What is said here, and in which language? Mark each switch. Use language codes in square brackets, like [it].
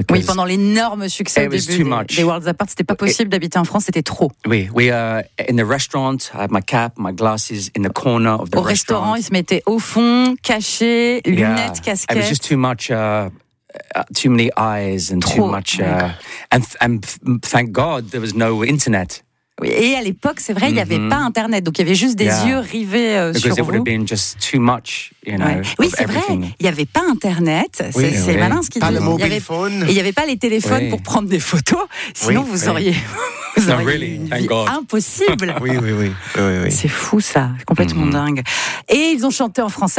[fr] Oui, pendant l'énorme succès au début des Worlds Apart, c'était pas possible d'habiter en France, c'était trop. [en] Oui, we in the restaurant, I had my cap, my glasses in the corner of the [fr] au restaurant. Au restaurant, ils se mettaient au fond, cachés, lunettes, casquettes. [en] It was just too much. Too many eyes and [fr] trop, [en] too much, and thank God there was no internet. [fr] Oui, et à l'époque, c'est vrai, il n'y avait pas internet, donc il y avait juste des yeux rivés sur vous. [en] Because it would have been just too much, you know. [fr] Oui, oui c'est [en] everything. [fr] Vrai, il n'y avait pas internet. C'est malin ce qu'il pas dit. Pas le [en] mobile phone. [fr] Il n'y avait pas les téléphones pour prendre des photos. Sinon, vous auriez. [en] Non, really, thank God. [fr] Impossible. Oui. C'est fou ça, complètement dingue. Et ils ont chanté en français.